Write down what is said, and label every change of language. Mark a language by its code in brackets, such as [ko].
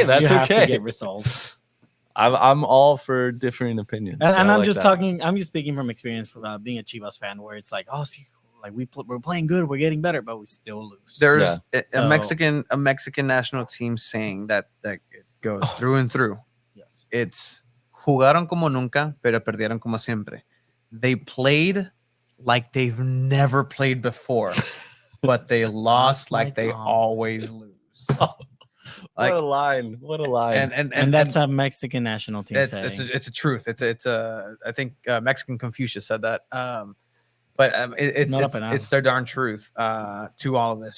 [en] You have to get results. I'm all for differing opinions. And, so and I I'm like just that. talking. I'm just speaking from experience from being a Chivas fan, where it's like, oh, see, like we're playing good, we're getting better, but we still lose. There's So- a Mexican national team saying that it goes through and through. Yes. It's [es] jugaron como nunca, pero perdieron como siempre. [en] They played like they've never played before, but they lost like they always lose. What a line! What a line! And that's a Mexican national team saying. It's a truth. It's a I think Mexican Confucius said that. But it's their darn truth to all of this.